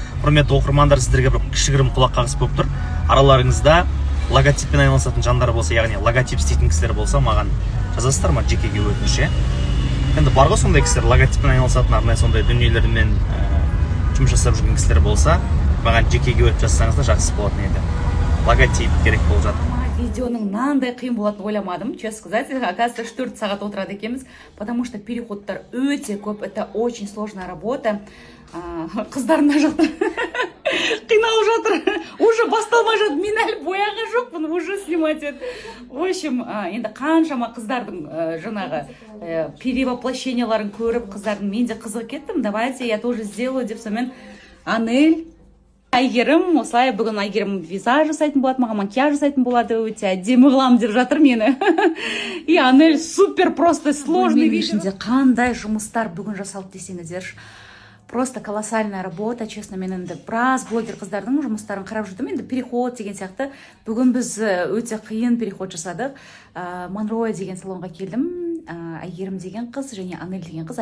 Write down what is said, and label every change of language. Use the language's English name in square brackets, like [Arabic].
[Kazakh] Құрметті оқырмандар, сіздерге бір кішігірім құлақ қағыс болып тұр. Араларыңызда логотиппен айналысатын жандар болса, яғни логотип істейтін кісілер болса, маған жазасыздар ма жекеге өтініш. Енді бар ғой сондай кісілер, логотиппен айналысатын арнайы сондай дүниелермен жұмыс жасап жүрген кісілер болса, маған жекеге өтіп жазсаңыздар жақсы болатын еді. Логотип керек болып жатыр. Видеоның мынандай қиын болатынын ойламадым. [Russian] Честно сказать, оказывается, [Kazakh] 4 сағат отырады екенбіз, [Russian] потому что [Kazakh] переходтар өте көп, [Russian] это очень сложная работа. [Kazakh] Қыздар мына жақта қиналып жатыр. Уже басталмай жатыр. Мен әлі бояған жоқпын, [Russian] уже снимать [Kazakh] еді. [Russian] В общем, [Kazakh] енді қаншама қыздардың жаңағы перевоплощенияларын көріп, қыздардың мен де қызық кеттім. [Russian] Давайте я тоже сделаю [Kazakh] деп сонымен Анель, Айгерім, осылай бүгін Айгерім визаж жасайтын болады, маған макияж жасайтын болады, өте әдемі қыламын деп жатыр мені. [Russian] И Анель супер просто сложный видео. [Kazakh] Қандай жұмыстар бүгін жасалды десеңіздер. [Russian] Просто колоссальная работа, честно, [Kazakh] мен енді біраз блогер қыздардың жұмыстарын қарап жүрдім. Енді переход деген сияқты. Бүгін біз өте қиын переход жасадық. Монроя деген салонға келдім. Айгерім деген қыз және Анель деген қыз.